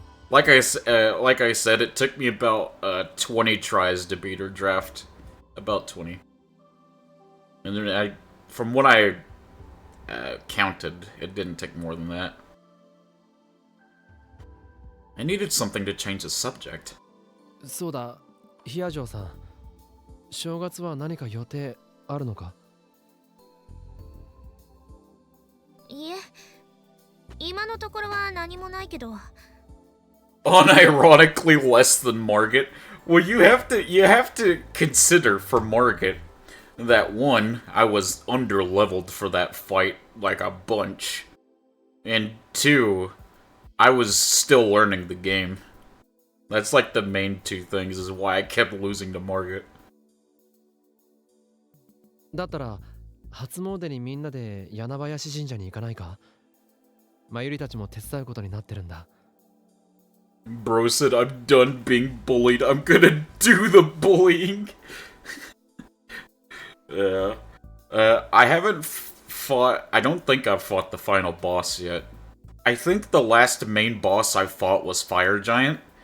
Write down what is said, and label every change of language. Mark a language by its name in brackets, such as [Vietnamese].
[English] Like I said, it took me about 20 tries to beat her draft. About 20. And then from what I counted, it didn't take more than that. I needed something to change the subject. [Japanese] そうだ、ヒアジョーさん。正月は何か予定あるのか？いえ、今のところは何もないけど。 [English] Unironically less than Margit. Well, you have to consider for Margit that one, I was underleveled for that fight like a bunch, and two, I was still learning the game. That's like the main two things is why I kept losing to Margit. [Japanese] だったら初詣にみんなで柳林神社に行かないか？まゆりたちも手伝うことになってるんだ。 [English] Bro said, I'm done being bullied. I'm gonna do the bullying. Yeah. I haven't fought... I don't think I've fought the final boss yet. I think the last main boss I fought was Fire Giant.